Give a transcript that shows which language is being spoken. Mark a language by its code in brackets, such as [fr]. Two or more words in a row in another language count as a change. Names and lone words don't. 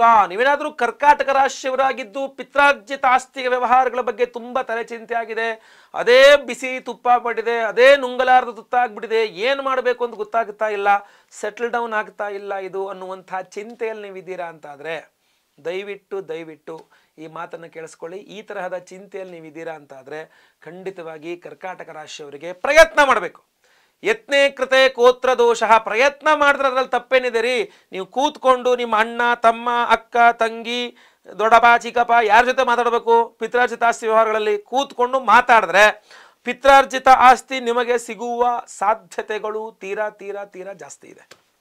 [kn] ನೀವೇನಾದ್ರೂ ಕರ್ಕಾಟಕ ರಾಶಿಯವರಾಗಿದ್ದು ಪಿತ್ರಾರ್ಜಿತ ಆಸ್ತಿ ವ್ಯವಹಾರಗಳ ಬಗ್ಗೆ ತುಂಬಾ ತಲೆ ಚಿಂತೆ ಆಗಿದೆ, ಅದೇ ಬಿಸಿ ತುಪ್ಪ ಪಟ್ಟಿದೆ, ಅದೇ ನುಂಗಲಾರದ ತುತ್ತಾಗ್ಬಿಟ್ಟಿದೆ, ಏನು ಮಾಡಬೇಕು ಅಂತ ಗೊತ್ತಾಗ್ತಾ ಇಲ್ಲ, [en] settle down [kn] ಆಗ್ತಾ ಇಲ್ಲ ಇದು ಅನ್ನುವಂಥ ಚಿಂತೆಯಲ್ಲಿ ನೀವಿದ್ದೀರಾ ಅಂತಾದರೆ ದಯವಿಟ್ಟು ಈ ಮಾತನ್ನು ಕೇಳಿಸ್ಕೊಳ್ಳಿ. ಈ ತರಹದ ಚಿಂತೆಯಲ್ಲಿ ನೀವಿದ್ದೀರಾ ಅಂತಾದರೆ ಖಂಡಿತವಾಗಿ ಕರ್ಕಾಟಕ ರಾಶಿಯವರಿಗೆ ಪ್ರಯತ್ನ ಮಾಡಬೇಕು. [sa] ಯತ್ನೇ ಕೃತೆ ಕೋತ್ರ ದೋಷ. [kn] ಪ್ರಯತ್ನ ಮಾಡಿದ್ರೆ ಅದರಲ್ಲಿ ತಪ್ಪೇನಿದೆ ರೀ. ನೀವು ಕೂತ್ಕೊಂಡು ನಿಮ್ಮ ಅಣ್ಣ ತಮ್ಮ ಅಕ್ಕ ತಂಗಿ ದೊಡ್ಡಪ್ಪ ಚಿಕ್ಕಪ್ಪ ಯಾರ ಜೊತೆ ಮಾತಾಡಬೇಕು, ಪಿತ್ರಾರ್ಜಿತ ಆಸ್ತಿ ವ್ಯವಹಾರಗಳಲ್ಲಿ ಕೂತ್ಕೊಂಡು ಮಾತಾಡಿದ್ರೆ ಪಿತ್ರಾರ್ಜಿತ ಆಸ್ತಿ ನಿಮಗೆ ಸಿಗುವ ಸಾಧ್ಯತೆಗಳು ತೀರಾ ಜಾಸ್ತಿ ಇದೆ.